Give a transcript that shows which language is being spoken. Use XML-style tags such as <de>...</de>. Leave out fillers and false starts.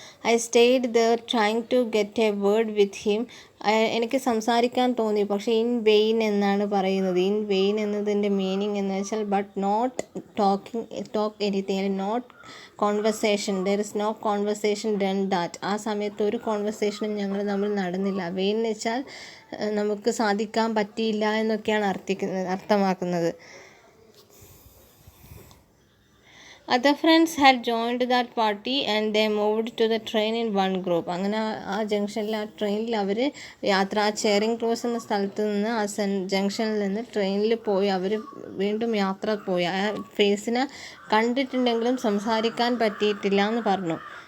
<en>I stayed there trying to get a word with him.</en> <ml>എനിക്ക് സംസാരിക്കാൻ തോന്നി, പക്ഷേ ഇൻ വെയിൻ എന്നാണ് പറയുന്നത്. ഇൻ വെയിൻ എന്നതിൻ്റെ മീനിങ് എന്ന് വെച്ചാൽ</ml> <en>But not talk anything, not conversation, there is no conversation done that.</en> <ml>ആ സമയത്ത് ഒരു കോൺവെർസേഷനും ഞങ്ങൾ തമ്മിൽ നടന്നില്ല. വെയിൻ എന്ന് വെച്ചാൽ നമുക്ക് സാധിക്കാൻ പറ്റിയില്ല എന്നൊക്കെയാണ് അർത്ഥമാക്കുന്നത്.</ml> <en>Other friends had joined that party and they moved to the train in one group.</en> <ml>അങ്ങനെ ആ ജംഗ്ഷനിൽ, ആ ട്രെയിനിൽ അവർ ആ ചെറിങ് ക്രോസ് എന്ന സ്ഥലത്ത് നിന്ന്, ആ ജംഗ്ഷനിൽ നിന്ന് ട്രെയിനിൽ പോയി അവർ വീണ്ടും യാത്ര പോയി. ആ ഫേസിനെ കണ്ടിട്ടുണ്ടെങ്കിലും സംസാരിക്കാൻ പറ്റിയിട്ടില്ല എന്ന് പറഞ്ഞു.</ml>